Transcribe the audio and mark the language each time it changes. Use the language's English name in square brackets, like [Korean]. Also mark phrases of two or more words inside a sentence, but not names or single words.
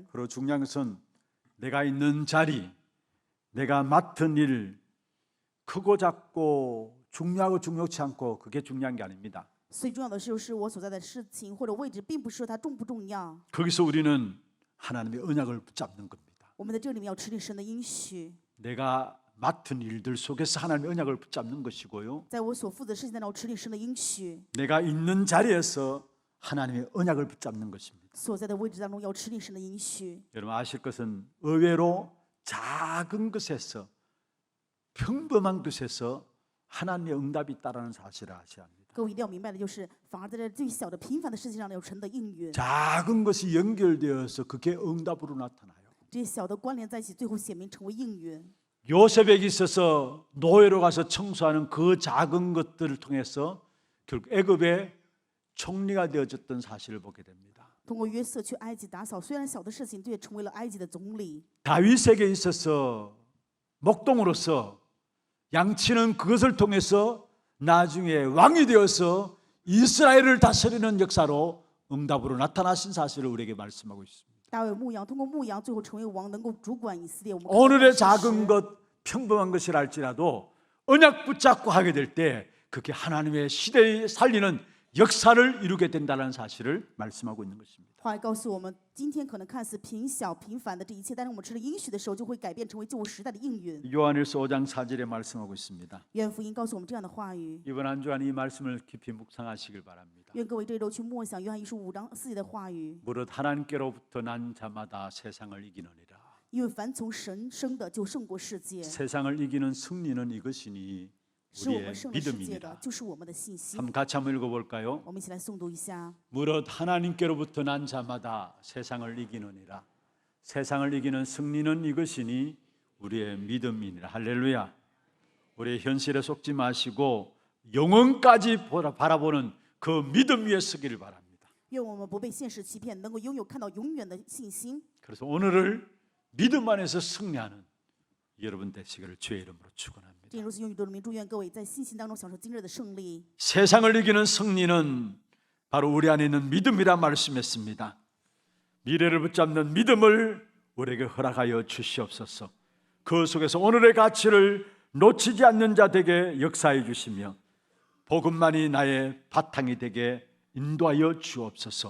[Korean] 그리고 중요한 것은 내가 있는 자리, 내가 맡은 일 크고 작고 중요하고 중요치 않고 그게 중요한 게 아닙니다. [Chinese] 最重要的就是我所在的事情或者位置，并不是说它重不重要。 [Korean] 거기서 우리는 하나님의 언약을 붙잡는 겁니다. [Chinese] 我们在这里面要持定神的应许， [Korean] 내가 맡은 일들 속에서 하나님의 언약을 붙잡는 것이고요. [Chinese] 在我所负责的事情当中持定神的应许， [Korean] 내가 있는 자리에서 하나님의 언약을 붙잡는 것입니다. [Chinese] 所在的位置当中要持定神的应许。 [Korean] 여러분 아실 것은 의외로 작은 것에서 평범한 것에서 하나님의 응답이 있다는 사실을 아셔야 합니다. [Chinese] 各位一定要明白的就是，反而在这最小的平凡的事情上有神的应允， [Korean] 작은 것이 연결되어서 그게 응답으로 나타나요. [Chinese] 这些小的关联在一起，最后显明成为应允。 [Korean] 요셉에게 있어서 노예로 가서 청소하는 그 작은 것들을 통해서 결국 애굽의 총리가 되어졌던 사실을 보게 됩니다. [Chinese] 通过约瑟去埃及打扫，虽然小的事情，却成为了埃及的总理。 [Korean] 다윗에게 있어서 목동으로서 양치는 그것을 통해서 나중에 왕이 되어서 이스라엘을 다스리는 역사로 응답으로 나타나신 사실을 우리에게 말씀하고 있습니다. [Chinese] 大卫牧羊，通过牧羊，最后成为王，能够主管以色列。我们看到 [Korean] 오늘의 [Chinese] 这个事实 [Korean] 작은 것, 평범한 것이라 할지라도 언약 붙잡고 하게 될 때 그게 하나님의 시대에 살리는 역사를 이루게 된다는 사실을 말씀하고 있는 것입니다. [Chinese] 话语告诉我们，今天可能看似平小平凡的这一切，但是我们持了应许的时候，就会改变成为旧时代的应允。 [Korean] 요한일서 5장 4절에 말씀하고 있습니다. [Chinese] 愿福音告诉我们这样的话语。 [Korean] 이번 한 주간 이 말씀을 깊이 묵상하시길 바랍니다. [Chinese] 愿各位这一周去默想约翰一书5章4节的话语。 [Korean] 무릇 하나님께로부터 난 자마다 세상을 이기느니라. [Chinese] 因为凡从神生的，就胜过世界； [Korean] 세상을 이기는 승리는 이것이니 [Chinese] 使我 [Korean] 우리의 [Chinese] 们胜了世界的， [Korean] 믿음이니라. [Chinese] 就是我们的信心。 [Korean] 한번 같이 한번 읽어볼까요? [Chinese] 我们一起来诵读一下。 [Korean] 무릇 하나님께로부터 난 자마다 세상을 이기느니라. 세상을 이기는 승리는 이것이니 우리의 믿음이니라. 할렐루야. 우리의 현실에 속지 마시고 영원까지 바라보는 그 믿음 위에 서기를 바랍니다. [Chinese] 愿我们不被现实欺骗，能够拥有看到永远的信心。 [Korean] 그래서 오늘을 믿음 안에서 승리하는 여러분 되시기를 주의 이름으로 축원합니다. [Chinese] 正如此，用宇宙的名祝愿各位在信心当中享受今日的胜利。 [Korean] 세상을 이기는 승리는 바로 우리 안에 있는 믿음이라 말씀했습니다. 미래를 붙잡는 믿음을 우리에게 허락하여 주시옵소서. 그 속에서 오늘의 가치를 놓치지 않는 자 되게 역사해 주시며 복음만이 나의 바탕이 되게 인도하여 주옵소서.